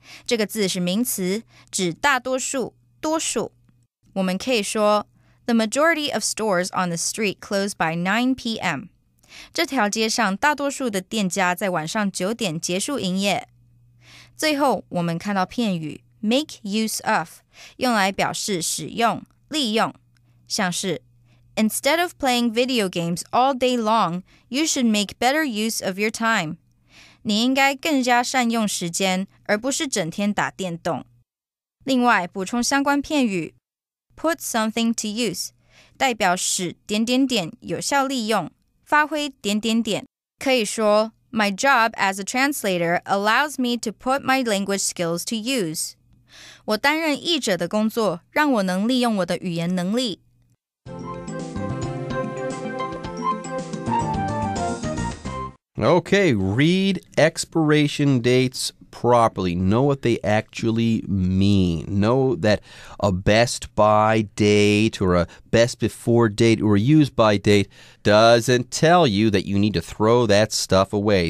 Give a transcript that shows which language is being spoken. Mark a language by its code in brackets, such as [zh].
[zh] 这个字是名词，指大多数、多数。我们可以说 [en] The majority of stores on the street close by 9 p.m. [zh] 这条街上大多数的店家在晚上9点结束营业。最后我们看到片语 make use of 用来表示使用、利用，像是 [en] Instead of playing video games all day long, you should make better use of your time. [zh] 你应该更加善用时间，而不是整天打电动。另外，补充相关片语 put something to use 代表使有效利用，发挥可以说 [en] My job as a translator allows me to put my language skills to use. [zh] 我担任译者的工作，让我能利用我的语言能力。 [en] Okay, read expiration dates properly. Know what they actually mean. Know that a best by date or a best before date or a use by date doesn't tell you that you need to throw that stuff away.